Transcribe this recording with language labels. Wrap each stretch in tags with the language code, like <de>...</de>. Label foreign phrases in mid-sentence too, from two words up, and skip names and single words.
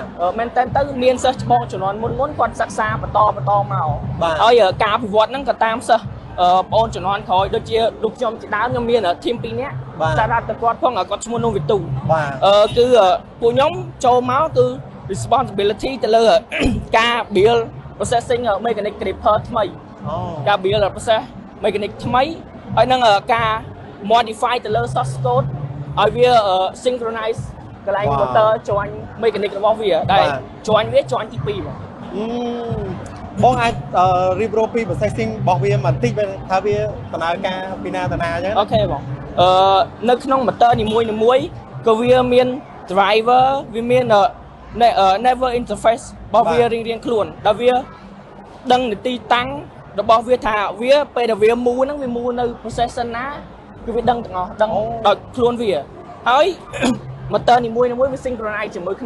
<km>មែនតើទៅមានសិស្សច្បងជំនាន់មុនគាត់សិក្សាបន្តមកហើយការអភិវឌ្ឍហ្នឹងក៏តាមសិស្ស ប្អូនជំនាន់ក្រោយដូចជាលោកខ្ញុំជាដើមខ្ញុំមានធីម2នាក់សារ៉ាត់ទៅគាត់ផងគាត់ឈ្មោះនោះវិទូគឺពួកខ្ញុំចូលមកគឺ responsibility ទៅលើការ</km> <en>build processing mechanic gripper</en> <km>ថ្មីការ</km> <en>build process mechanic</en> <km>ថ្មីហើយនឹងការ modify ទៅលើ</km> <en>source code</en> <km>ឲ្យវា synchronize កន្លែង</km> <en>motor joint mechanic</en> <km>របស់វាដែល joint វា joint ទី2 បងអាចរៀបរាប់ពី processing របស់វាបន្តិចថាវាដំណើរការពីណាទៅណាអញ្ចឹង អូខេបងនៅក្នុង motor នីមួយៗក៏វាមាន driver វាមាន</km> <en>never interface</en> <km>របស់វារៀងៗខ្លួនដែលវាដឹងនីតិតាំងរបស់វាថាវាពេលដែលវាមូហ្នឹងវាមូនៅ processor ណាគឺវាដឹងទាំងអស់ដឹងដោយខ្លួនវាហើយ motor នីមួយៗវា synchronize ជាមួយគ្នា</km>